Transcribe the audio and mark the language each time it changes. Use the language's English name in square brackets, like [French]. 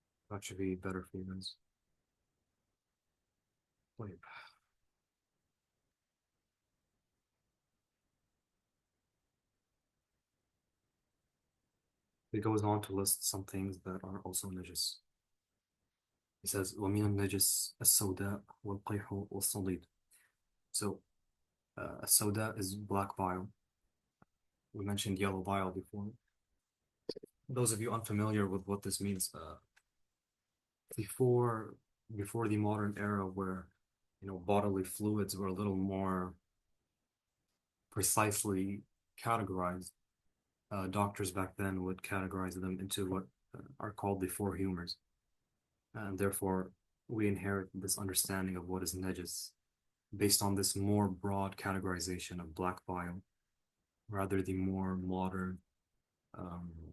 [English] That should be better for you guys. Wait. It goes on to list some things that are also najis. He says, [Arabic] وَمِنَ النَّجِسِ السَّوْدَاء وَالْقَيْحُ وَالصَّدِيدُ. [English] So, السوداء is black bile. We mentioned yellow bile before. Those of you unfamiliar with what this means, before before the modern era where bodily fluids were a little more precisely categorized, doctors back then would categorize them into what are called the four humors, and therefore we inherit this understanding of what is najis based on this more broad categorization of black bile, rather the more modern, um,